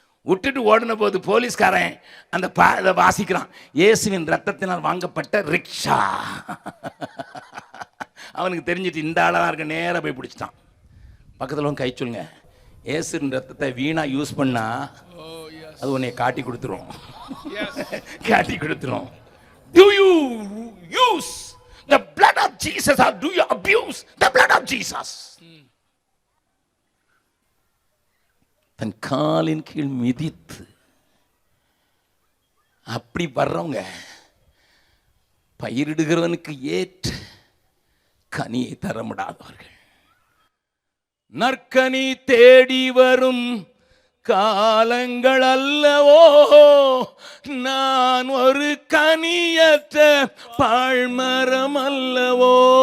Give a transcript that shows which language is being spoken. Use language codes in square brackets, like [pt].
[ta] விட்டுட்டு ஓடின போது போலீஸ்காரன் அந்த வாசிக்கிறான், இயேசுவின் ரத்தத்தினால் வாங்கப்பட்ட ரிக்ஷா. அவனுக்கு தெரிஞ்சிட்டு இந்த ஆளா இருக்க நேராக போய் பிடிச்சிட்டான். பக்கத்தில் கை சொல்லுங்க, இயேசுவின் ரத்தத்தை வீணா யூஸ் பண்ணா அது உன்னை காட்டி கொடுத்துரும். காட்டி கொடுத்துரும். [en] Do you use the blood of Jesus or do you abuse the blood of Jesus? [ta] தன் காலின் கீழ் மிதித்து அப்படி வர்றவங்க பயிரிடுகிறவனுக்கு ஏற்ற கனியை தர முடியாதவர்கள். நற்கனி தேடி வரும் காலங்கள் அல்லவோ, நான் ஒரு கனியற்ற பாழ்மரம் அல்லவோ.